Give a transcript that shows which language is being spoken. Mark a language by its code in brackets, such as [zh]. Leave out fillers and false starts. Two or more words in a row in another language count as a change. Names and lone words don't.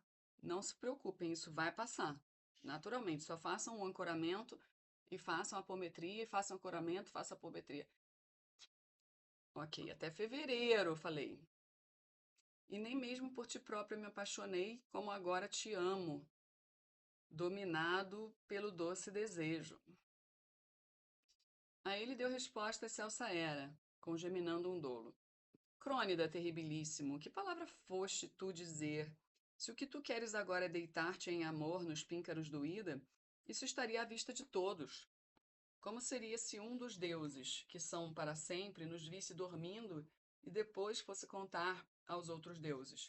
[pt] Não se preocupem, isso vai passar. Naturalmente, só façam o ancoramento e façam a apometria, e façam o ancoramento, façam a apometria. Ok, até fevereiro, falei. E nem mesmo por ti própria me apaixonei, como agora te amo, dominado pelo doce desejo. A ele deu resposta excelsa Hera, congeminando um dolo. Crônida terribilíssimo, que palavra foste tu dizer? Se o que tu queres agora é deitar-te em amor nos píncaros do Ida, isso estaria à vista de todos. Como seria se um dos deuses, que são para sempre, nos visse dormindo e depois fosse contar aos outros deuses.